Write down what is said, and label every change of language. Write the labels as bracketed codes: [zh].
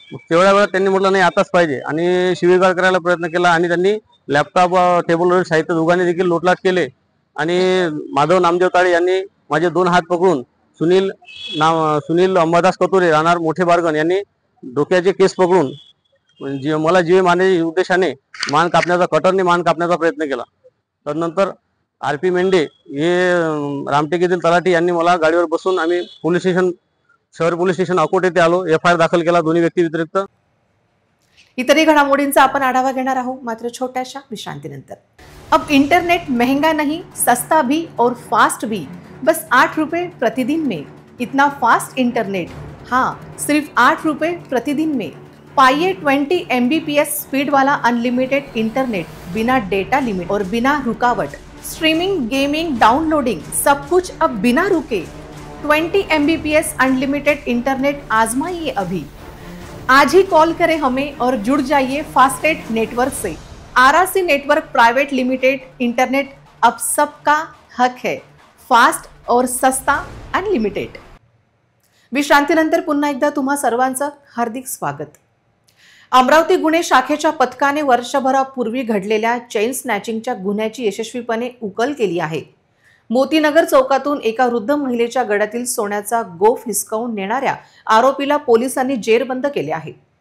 [mr] तेवढ्या वेळात त्यांनी म्हटलं नाही आताच पाहिजे आणि शिवीगाळ करायला प्रयत्न केला आणि त्यांनी लॅपटॉप टेबलवरील साहित्य दोघांनी देखील लोटलाट केले आणि माधव नामदेव ताळे यांनी माझे 2 हात पकडून सुनील अंबादास कतोरे राहणार मोठे बारगण यांनी डोक्याचे केस पकडून मला जीवे मारण्याच्या उद्देशाने मान कापण्याचा कटरने मान कापण्याचा प्रयत्न केला. तदनंतर RP मेंढे हे रामटेक तलाठी यांनी मला गाडीवर बसून आम्ही शहर पोलीस स्टेशन अकोट येथे आलो. FIR दाखल केला दोन्ही व्यक्ती व्यतिरिक्त. इतरही घडामोडींचा आपण आढावा घेणार आहोत मात्र छोट्याशा विश्रांतीनंतर. [hi] अब इंटरनेट महंगा नहीं, सस्ता भी और फास्ट भी, बस 8 रुपए प्रतिदिन में. इतना फास्ट इंटरनेट, हाँ सिर्फ 8 रुपए प्रतिदिन में. पाइए 20 MBPS स्पीड वाला अनलिमिटेड इंटरनेट, बिना डेटा लिमिट और बिना रुकावट. स्ट्रीमिंग, गेमिंग, डाउनलोडिंग सब कुछ अब बिना रुके. 20 MBPS अनलिमिटेड इंटरनेट आजमाइए अभी. आज ही कॉल करें हमें और जुड़ जाइए फास्टेट नेटवर्क से. RRC network private limited. Internet अब सबका हक है, फास्ट और सस्ता अनलिमिटेड. [mr] विश्रांतीनंतर पुन्हा एकदा तुम्हा सर्वांचं हार्दिक स्वागत. अमरावती गुन्हे शाखेच्या पथकाने वर्षभरापूर्वी घडलेल्या चेन स्नॅचिंगच्या गुन्ह्याची यशस्वीपणे उकल केली आहे. मोतीनगर चौकातून एका वृद्ध महिलेच्या गळ्यातील सोन्याचा गोफ हिसकावून नेणाऱ्या आरोपीला पोलिसांनी जेरबंद केले आहे.